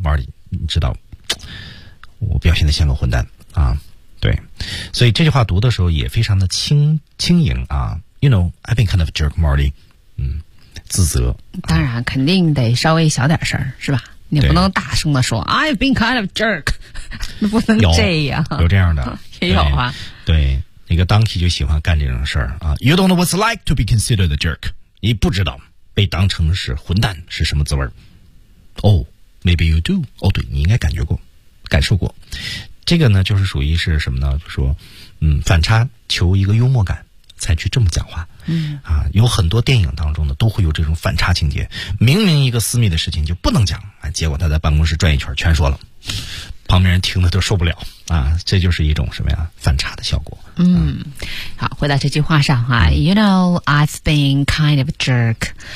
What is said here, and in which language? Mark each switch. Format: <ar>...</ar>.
<zh>Marty 你知道我表现得像个混蛋啊，对，所以这句话读的时候也非常的轻盈啊。</zh> <en>You know, I've been kind of a jerk, Marty。</en> <zh>嗯，自责当然肯定得稍微小点声是吧，你不能大声的说</zh> <en>I've been kind of a jerk，</en> <zh>不能这样。有这样的也有啊。对那个 donkey 就喜欢干这种事儿啊。</zh> <en>You don't know what's like to be considered a jerk.</en> <zh>你不知道被当成是混蛋是什么滋味。</zh> <en>Oh, maybe you do.</en> <zh>哦，对，你应该感觉过，感受过。这个呢，就是属于是什么呢？就说，反差，求一个幽默感，才去这么讲话。嗯，啊，有很多电影当中呢，都会有这种反差情节。明明一个私密的事情就不能讲，啊，结果他在办公室转一圈全说了。旁边人听了都受不了啊，这就是一种什么呀，反差的效果。嗯，好，回到这句话上哈。</zh> <en>You know, I've been kind of a jerk.</en>